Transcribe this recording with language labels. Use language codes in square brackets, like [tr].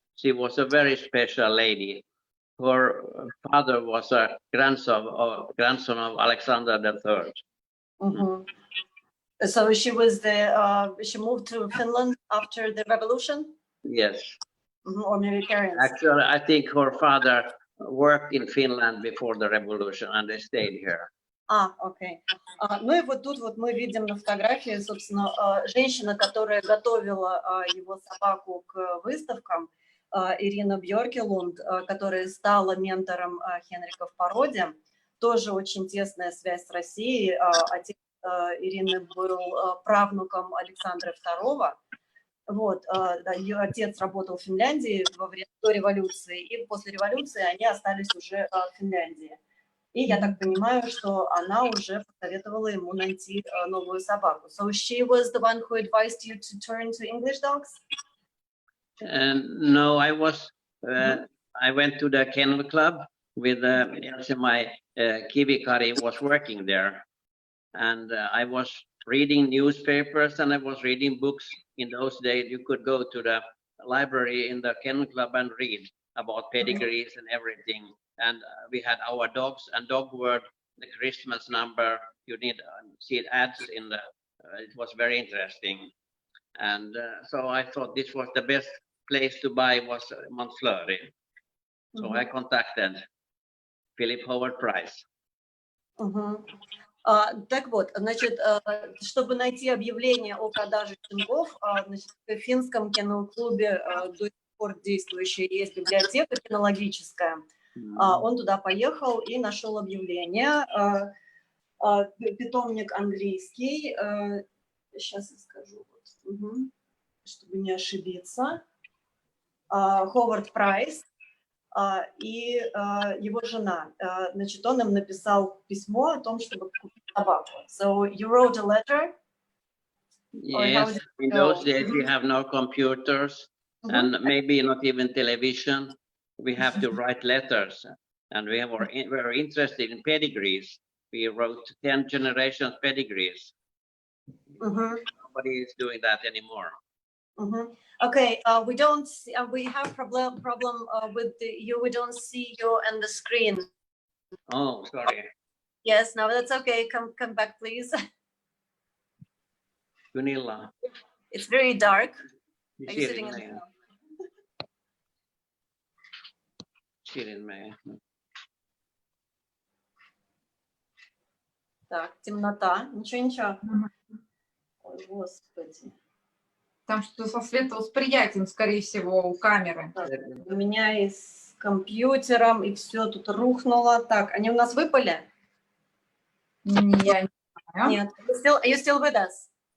[en] she was a very special lady. Her father was a grandson of Alexander III. Mhm. So she was she moved to Finland after the revolution? Yes. Or maybe parents? Actually, I think her father worked in Finland before the revolution and they stayed here. [ru] Окей. Ну и вот тут вот мы видим на фотографии, собственно, женщина, которая готовила его собаку к выставкам, Ирина Бьоркелунд, которая стала ментором Хенрика в породе, тоже очень тесная связь с Россией. Отец Ирины был правнуком Александра II. Вот, ее отец работал в Финляндии во время революции, и после революции они остались уже в Финляндии. И я так понимаю, что она уже посоветовала ему найти новую собаку. [en] So she was the one who advised you to turn to English dogs? No, I went to the kennel club with my Kivikari was working there. And I was reading newspapers and I was reading books. In those days, you could go to the library in the kennel club and read about pedigrees and everything. And we had our dogs and Dog Word, the Christmas number. You need see ads in the. It was very interesting, and so I thought this was the best place to buy was Montfleury. So I contacted Philip Howard Price. [ru] Так вот, значит, чтобы найти объявление о продаже щенков, значит, в финском кennel-клубе до сих пор действующая есть библиотека кинологическая. Он туда поехал и нашел объявление. Питомник английский. Сейчас я скажу, чтобы не ошибиться. Ховард Прайс и его жена. Значит, он им написал письмо о том, чтобы купить собаку. [en] So you wrote a letter? Yes, in those days we have no computers and maybe not even television. We have to write letters, and we were interested in pedigrees. We wrote 10 generations pedigrees. Nobody is doing that anymore. Okay, we don't see, we have problem with you. We don't see you on the screen. Oh, sorry. Yes, no, that's okay. Come back, please. Gunilla. It's very dark. You Are you sitting in the [ru] Так, темнота. Ничего. Ой, Господи. Там что-то со световосприятием, скорее всего, у камеры. Так, у меня и с компьютером, и все тут рухнуло. Так, они у нас выпали? Я не знаю. Нет. [en] Are you still with us?